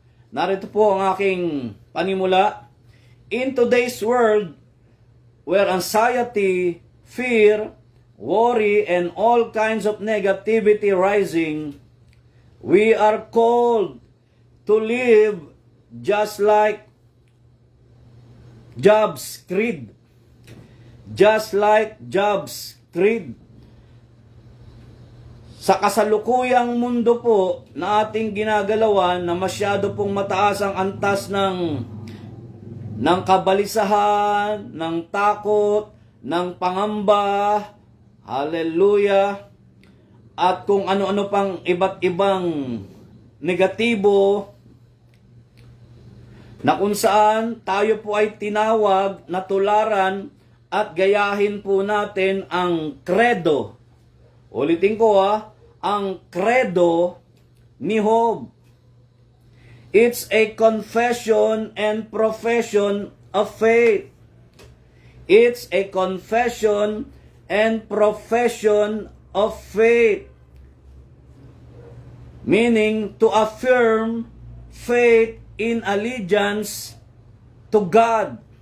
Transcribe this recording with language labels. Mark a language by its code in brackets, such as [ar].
[tl] Narito po ang aking panimula. [en] In today's world, where anxiety, fear, worry, and all kinds of negativity rising, we are called to live just like Job's creed. Just like Job's creed. [tl] Sa kasalukuyang mundo po na ating ginagalawan na masyado pong mataas ang antas ng kabalisahan, ng takot, ng pangamba, hallelujah, at kung ano-ano pang iba't ibang negatibo, na kung saan tayo po ay tinawag na tularan at gayahin po natin ang credo. Ulitin ko ang credo ni Job. [en] It's a confession and profession of faith. It's a confession and profession of faith. Meaning to affirm faith in allegiance to God.